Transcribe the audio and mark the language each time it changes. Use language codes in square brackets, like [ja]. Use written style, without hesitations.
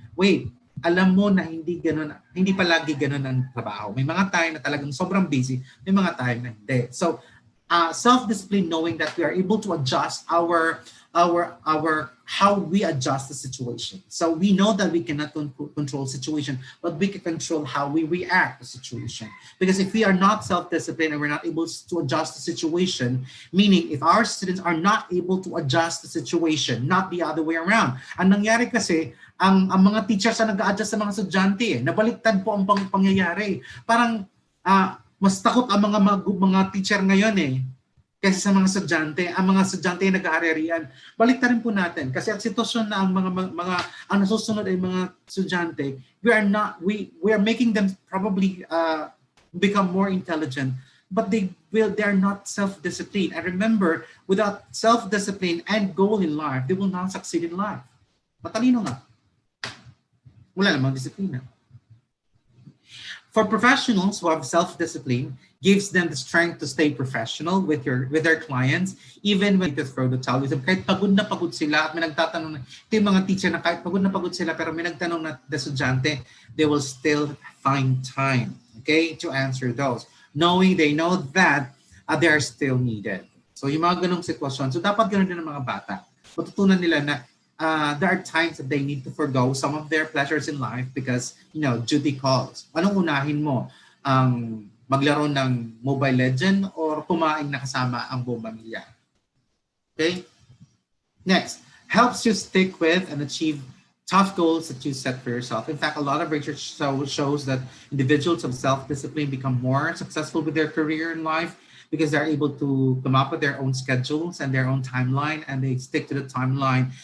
[tl] Wait, alam mo na hindi palagi ganun ang trabaho. May mga time na talagang sobrang busy, may mga time na hindi. [en] So, self-discipline, knowing that we are able to adjust our how we adjust the situation. So we know that we cannot control situation, but we can control how we react to situation. Because if we are not self-disciplined and we're not able to adjust the situation, meaning if our students are not able to adjust the situation, not the other way around. [tl] Ang nangyari kasi, ang mga teachers na nag-a-adjust sa mga estudyante, nabaliktad po ang pangyayari. Parang mas takot ang mga teacher ngayon kasi sa mga estudyante, ang mga estudyante ay nag-aarerian. Baliktarin po natin kasi ang sitwasyon na ang ang nasusunod ay mga estudyante, [en] we are making them probably become more intelligent, but they are not self-disciplined. And remember, without self-discipline and goal in life, they will not succeed in life. [tl] Matalino nga. Wala namang disiplina. [en] For professionals who have self-discipline, gives them the strength to stay professional with their clients, even when to throw the towel with them. [tl] Kahit pagod na pagod sila at may nagtatanong na, ito yung mga teacher na kahit pagod na pagod sila pero may nagtanong na estudyante, [en] they will still find time, okay, to answer those. Knowing they know that they are still needed. [tl] So yung mga ganong sitwasyon, so dapat ganoon din ng mga bata. Matutunan nila na [en] there are times that they need to forgo some of their pleasures in life because, duty calls. [tl] Anong unahin mo? Maglaro ng Mobile Legend or kumain na kasama ang buong pamilya? Okay? [en] Next, helps you stick with and achieve tough goals that you set for yourself. In fact, a lot of research shows that individuals of self-discipline become more successful with their career in life because they're able to come up with their own schedules and their own timeline, and they stick to the timeline.